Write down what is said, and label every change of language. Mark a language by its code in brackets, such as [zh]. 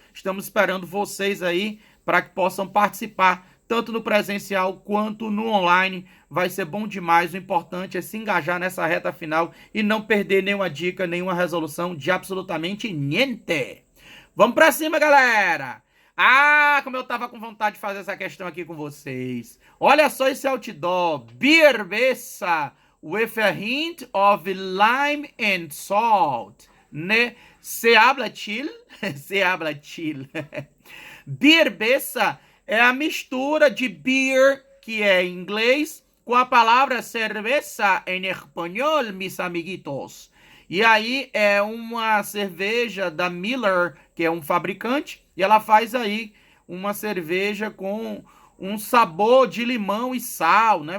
[pt] Estamos esperando vocês aí para que possam participar, tanto no presencial quanto no online. Vai ser bom demais, o importante é se engajar nessa reta final e não perder nenhuma dica, nenhuma resolução de absolutamente niente. Vamos para cima, galera! Ah, como eu tava com vontade de fazer essa questão aqui com vocês. Olha só esse outdoor. [en] Beer Bessa with a hint of lime and salt. [es] Né? Se habla chill? Se habla chill. [pt] Beer Bessa é a mistura de beer, que é em inglês, com a palavra cerveza em espanhol, [es] mis amiguitos. [pt] E aí é uma cerveja da Miller, que é um fabricante, e ela faz aí uma cerveja com um sabor de limão e sal, né?